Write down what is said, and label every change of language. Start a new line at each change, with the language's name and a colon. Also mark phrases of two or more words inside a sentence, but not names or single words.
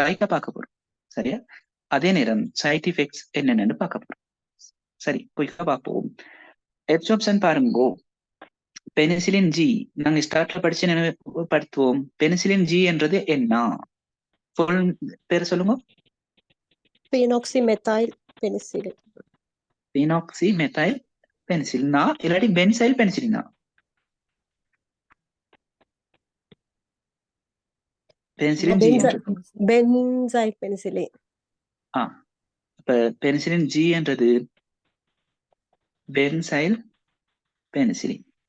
Tamil: லைட்டா பார்க்க போறோம். சரியா. அதே நேரம்
English: side effects
Tamil: என்னென்னு பார்க்க போறோம். சரி குயிக்கா பார்ப்போம். அப்சர்ப்ஷன் பாருங்கோ. பெனிசிலின் ஜி நாங்க ஸ்டார்ட்ல படிச்சு நினைவுபடுத்துவோம். பெனிசிலின் ஜி என்றது என்ன? ஃபுல் பேர் சொல்லுங்க.
English: Phenoxymethyl penicillin. phenoxymethyl penicillin
Tamil: இல்லாட்டி பென்சைல் பெனிசிலினா? பெனிசிலின் ஜி.
English: Benzyl penicillin.
Tamil: இப்ப பெனிசிலின் ஜி என்றது
English: benzyl penicillin.